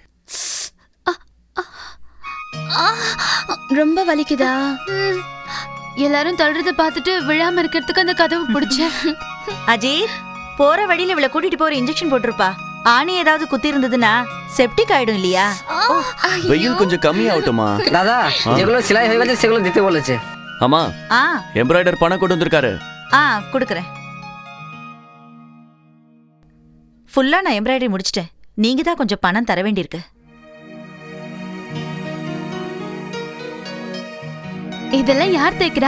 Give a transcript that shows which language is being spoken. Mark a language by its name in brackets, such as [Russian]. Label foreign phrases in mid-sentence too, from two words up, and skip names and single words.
[Tamil] ரொம்ப வலிக்குதா? எல்லாரும் தள்ளுறத பார்த்துட்டு விழாம இருக்கிறதுக்கு அந்த கதவு பிடிச்சேன். அஜித், போற வழியில இவளை கூட்டிட்டு போற இன்ஜெக்ஷன் போட்டிருப்பா. ஆணி ஏதாவது குத்தி இருந்ததுன்னா செப்டிக் ஆயிடும் இல்லையா? வெயில் கொஞ்சம் கம்மி ஆகட்டுமா? [Bangla] দাদা যেগুলো সেলাই হয়ে গেছে সেগুলো দিতে বলেছে। [Tamil] ஆமா, ஆ எம்ப்ராய்டர் பணம் கொண்டு வந்திருக்காரு. ஆ கொடுக்குறேன். ஃபுல்லா நான் எம்ப்ராய்டரி முடிச்சிட்டேன். நீங்க தான் கொஞ்சம் பணம் தர வேண்டியிருக்கு. இதெல்லாம் யார் தைக்கிறா?